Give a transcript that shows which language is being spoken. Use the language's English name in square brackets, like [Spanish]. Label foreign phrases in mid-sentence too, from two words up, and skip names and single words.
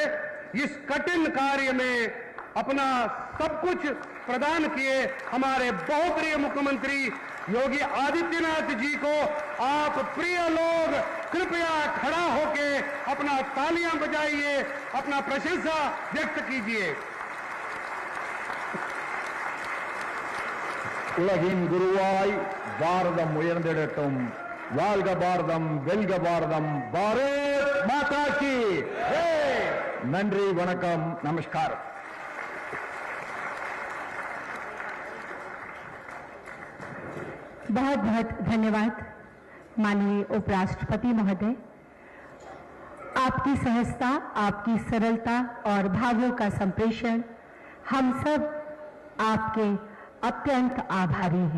[Hindi] इस कठिन कार्य में अपना सब कुछ प्रदान किए हमारे बहुप्रिय मुख्यमंत्री योगी आदित्यनाथ जी को आप प्रिय लोग कृपया खड़ा होके अपना तालियां बजाइए, अपना प्रशंसा व्यक्त कीजिए. [Tamil] உலகின் குருவாய் பாரதம் உயர்ந்திடட்டும். வாழ்க பாரதம், வெல்க பாரதம். [Hindi] भारत माता की जय. [Tamil] நன்றி, வணக்கம், நமஸ்காரம். [Hindi] बहुत बहुत धन्यवाद माननीय उपराष्ट्रपति महोदय. आपकी सहजता, आपकी सरलता और भावों का संप्रेषण, हम सब आपके अत्यंत आभारी हैं.